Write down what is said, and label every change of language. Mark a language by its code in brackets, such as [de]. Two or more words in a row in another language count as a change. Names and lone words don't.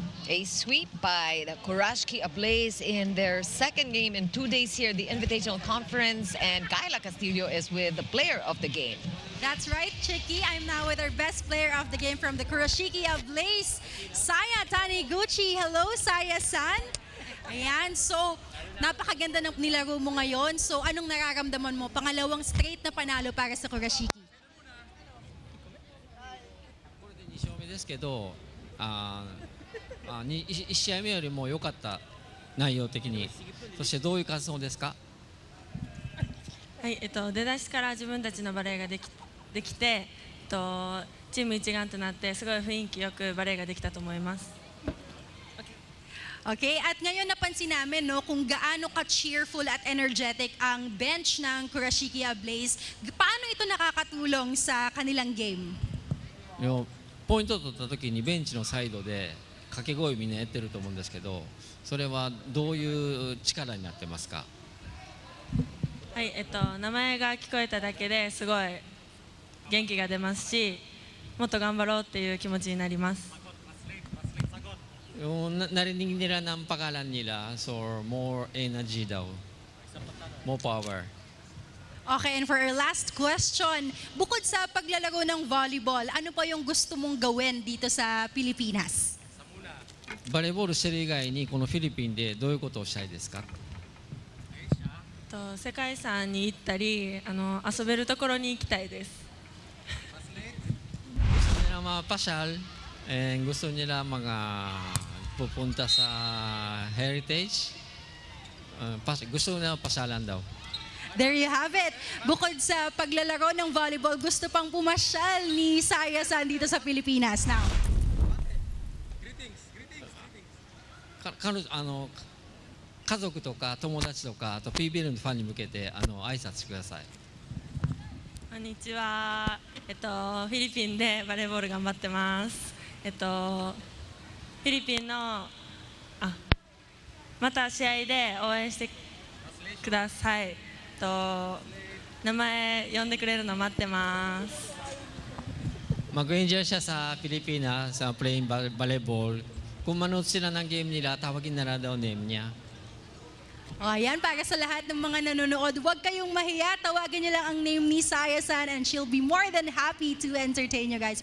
[en] A sweep by the Kurashiki Ablaze in their second game in 2 days here, the Invitational Conference, and Kayla Castillo is with the player of the game. That's right, Chicky. I'm now with our best player of the game from the Kurashiki Ablaze, Saya Taniguchi. Hello, Saya-san. [tl] Ayan, so napakaganda ng nilaro mo ngayon. So anong nararamdaman mo? Pangalawang straight na panalo para sa Kurashiki. [ja] これで2勝目ですけど、1試合目よりも良かった内容的に、そしてどういう感想ですか？はい、出だしから自分たちのバレーができて、チーム一丸となってすごい雰囲気よくバレーができたと思います。 [tl] Okay, at ngayon napansin namin no, kung gaano ka-cheerful at energetic ang bench ng Kurashiki Ablaze. Paano ito nakakatulong sa kanilang game? [ja] ポイントを取った時にベンチのサイドで掛け声みんなやってると思うんですけど、それはどういう力になってますか？はい、名前が聞こえただけですごい元気が出ますし、もっと頑張ろうっていう気持ちになります。 [tl] Narinig nila ng pangalan nila, [en] so more energy daw, more power. Okay, and for our last question, [tl] bukod sa paglalaro ng volleyball, ano pa yung gusto mong gawin dito sa Pilipinas? [ja] バレーボールしてる以外にこのフィリピンでどういうことをしたいですか？世界遺産に行ったり、遊べるところに行きたいです。 [tl] Gusto nila mapasyal, and gusto nila pupunta sa heritage. Gusto nila pasyalan daw. [en] There you have it. [tl] Bukod sa paglalaro ng volleyball, gusto pang pumasyal ni Saya-san dito sa Pilipinas. [en] Now, Greetings. [ja] 家族とか友達とかあと PVL のファンに向けて挨拶してください。こんにちは。フィリピンでバレーボール頑張ってます。フィリピンのまた試合で応援してください。名前呼んでくれるの待ってます。 [tl] Mag-enjoy siya sa Pilipinas sa [en] playing volleyball. [tl] Kung manood sila ng game nila, tawagin na daw name niya. ayan, para sa lahat ng mga nanonood, huwag kayong mahiya. Tawagin niyo lang ang name ni Saya-san [en] and she'll be more than happy to entertain you guys.